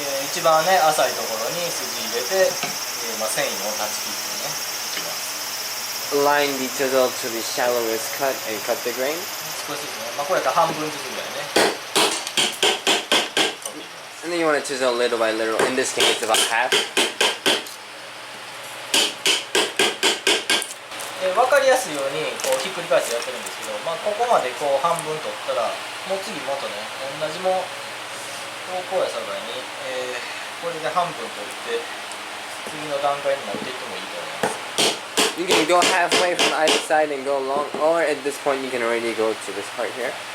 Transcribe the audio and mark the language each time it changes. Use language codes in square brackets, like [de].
[ja] 一番ね浅いところに筋入れて、繊維を断ち切ってねいきます。 [en] Align the chisel to the shallowest cut and cut the grain. [ja] 少しずつね、これやったら半分ずつぐらいね。 [en] And then you want to chisel little by little. In this case, it's about half. [ja] 分かりやすいようにこうひっくり返してやってるんですけど、ここまでこう半分取ったらもう次もっとね同じもこうやさかいに、これで半分取って次の段階に持っていってもいいと思います。 [en] You can go halfway from either side and go along, or at this point you can already go to this part here.